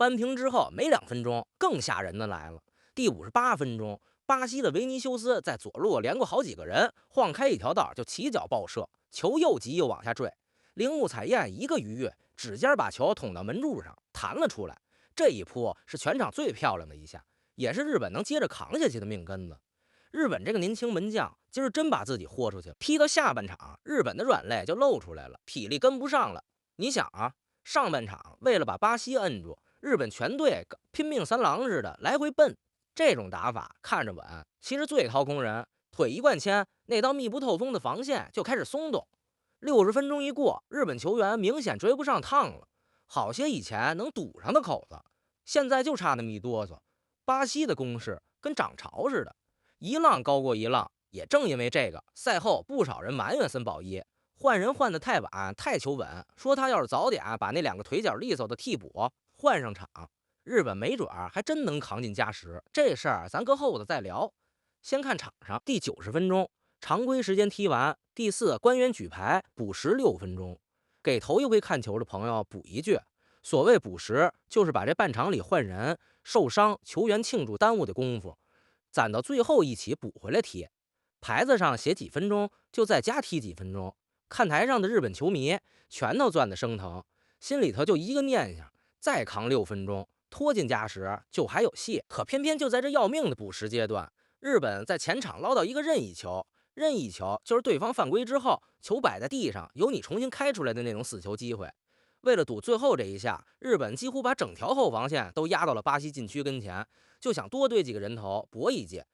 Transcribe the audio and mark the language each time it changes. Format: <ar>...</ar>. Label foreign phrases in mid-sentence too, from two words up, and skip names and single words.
<zh>扳平之後沒2分鐘，更嚇人的來了。第58分鐘，巴西的維尼修斯在左路連過好幾個人，晃開一條道就起腳爆射，球又急又往下墜。鈴木彩艷一個魚躍，指尖把球捅到門柱上彈了出來。這一撲是全場最漂亮的一下，也是日本能接着扛下去的命根子。日本這個年輕門將今兒真把自己豁出去了，踢到下半場，日本的軟肋就露出來了，體力跟不上了。你想啊，上半場為了把巴西摁住，日本全隊拼命三郎似的來回奔，這種打法看着穩，其實最掏空人。腿一灌铅，那道密不透風的防線就開始鬆動。60分鐘一過，日本球員明顯追不上趟了，好些以前能堵上的口子，現在就差那麼一哆嗦。巴西的攻勢跟漲潮似的，一浪高過一浪。也正因為這個，賽後不少人埋怨森保一換人換得太晚，太求穩，說他要是早點把那2個腿脚利索的替補換上場，日本沒準還真能扛進加时。這事兒咱擱後頭再聊。先看场上，第90分鐘，常規時間踢完，第4官员舉牌補時6分鐘。給頭一回看球的朋友補一句，所謂補時，就是把這半場裡換人、受傷、球員慶祝耽誤的功夫，攢到最後一起補回來踢。牌子上寫幾分鐘，就再加踢幾分鐘。看台上的日本球迷全都攥得生疼，心裡頭就一個念想：再扛6分鐘，拖进加时就還有戏。可偏偏就在這要命的补时階段，日本在前場撈到一個任意球。任意球就是對方犯規之後，球擺在地上，由你重新開出來的那種死球機會。為了賭最後這一下，日本幾乎把整條後防線都壓到了巴西禁區跟前，就想多對幾個人頭搏一記。</zh>